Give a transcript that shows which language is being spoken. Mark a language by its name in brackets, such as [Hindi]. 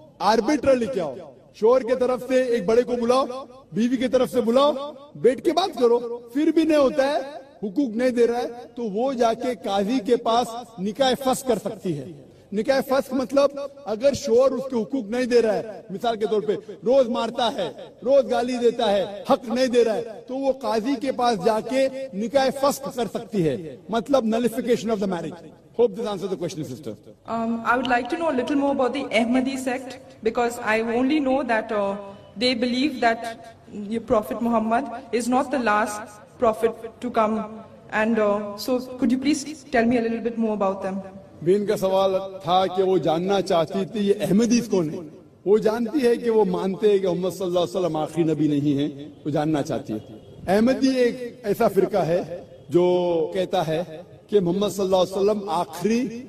[Urdu] Arbiter لے کے آؤ، شوہر کے طرف سے ایک بڑے کو بلاؤ، بیوی کی طرف سے بلاؤ، بیٹھ کے بات کرو۔ پھر بھی نہیں ہوتا ہے، حقوق نہیں دے رہا ہے، تو وہ جا کے قاضی کے پاس نکاح فسخ کر سکتی ہے۔ نکاح فسخ مطلب اگر شوہر اس کے حقوق نہیں دے رہا ہے، مثال کے طور پہ روز مارتا ہے، روز گالی دیتا ہے، حق نہیں دے رہا ہے، تو وہ قاضی کے پاس جا کے نکاح فسخ کر سکتی ہے، مطلب [English] nullification of the marriage۔ Hope this answers the question, sister. I would like to know a little more about the Ahmadi sect, because I only know that they believe that your Prophet Muhammad is not the last prophet to come, and so could you please tell me a little bit more about them? [Urdu] بین کا سوال تھا کہ وہ جاننا چاہتی تھی یہ احمدیز کون ہے۔ وہ جانتی ہے کہ وہ مانتے ہیں کہ محمد صلی اللہ علیہ وسلم آخری نبی نہیں ہے، وہ جاننا چاہتی ہے۔ احمدی ایک ایسا فرقہ ہے جو کہتا ہے کہ محمد صلی اللہ علیہ وسلم آخری